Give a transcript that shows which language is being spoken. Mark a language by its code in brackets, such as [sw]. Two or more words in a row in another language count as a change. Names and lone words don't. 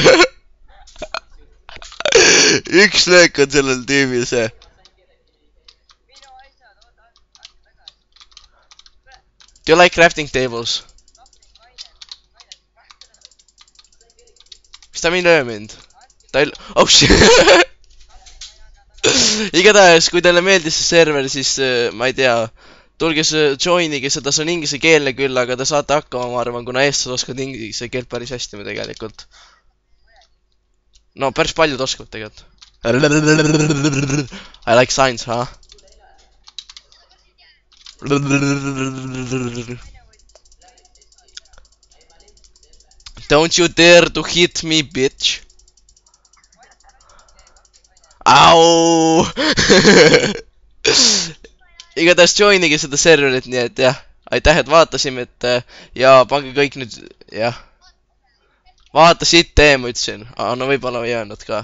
[et] Üks löök on sellel tüübil see. [en] Do you like crafting tables? [et] Mis ta mind löö mind? Ta ei... [en] Oh shit! [et] Igatahes, kui teile meeldis see server, siis ma ei tea, tulge joinige seda, see on inglise keelne küll, aga te saate hakkama, ma arvan, kuna eestlased oskavad inglise keelt päris hästi me tegelikult. No, päris paljud oskavad tegelikult. [en] I like science, huh? Don't you dare to hit me, bitch. [et] Au! Igatahes joinige seda serverit, nii et jah. Aitäh, et vaatasime, et ja pange kõik nüüd, jah. Vaata siit tee, ma ütlesin. No võib-olla ei öelnud ka.